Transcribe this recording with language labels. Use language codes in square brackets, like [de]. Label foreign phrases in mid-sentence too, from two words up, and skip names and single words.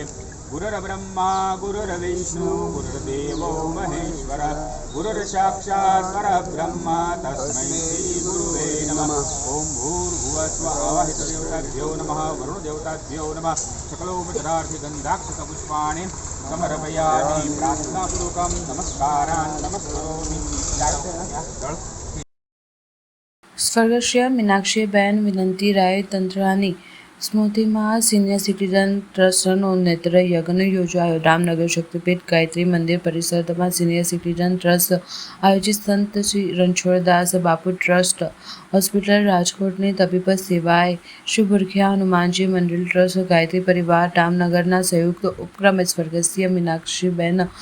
[sa] गुरुर्ब्रह्मा गुरुर्विष्णु गुरुर्देवो महेश्वर गुरुर्साक्षात् परब्रह्म तस्मै श्रीगुरुवे नमः. ॐ भूर्भुवस्वः हितदेवताभ्यो नमः वरुणदेवताभ्यो नमः. सकलोपचारार्थिगन्धाक्षतपुष्पाणि समर्पयामि प्रार्थनापूर्वकं नमस्कारान् नमस्करोमि. [gu] સ્વર્ગસ્થ મીનાક્ષીબેન વિનંતીરાય તંત્રાની સ્મૃતિમાં [en] senior citizen [gu] ટ્રસ્ટનો નેત્ર યજ્ઞ યોજાયો. રામનગર શક્તિપીઠ ગાયત્રી મંદિર પરિસરમાં સિનિયર સિટીઝન ટ્રસ્ટ આયોજિત સંત શ્રી રણછોડદાસ બાપુ ટ્રસ્ટ હોસ્પિટલ રાજકોટની તબીબ સેવાએ શ્રી ભુરખિયા હનુમાનજી મંદિર ટ્રસ્ટ ગાયત્રી પરિવાર રામનગરના સંયુક્ત ઉપક્રમે સ્વર્ગસ્થ મીનાક્ષીબેન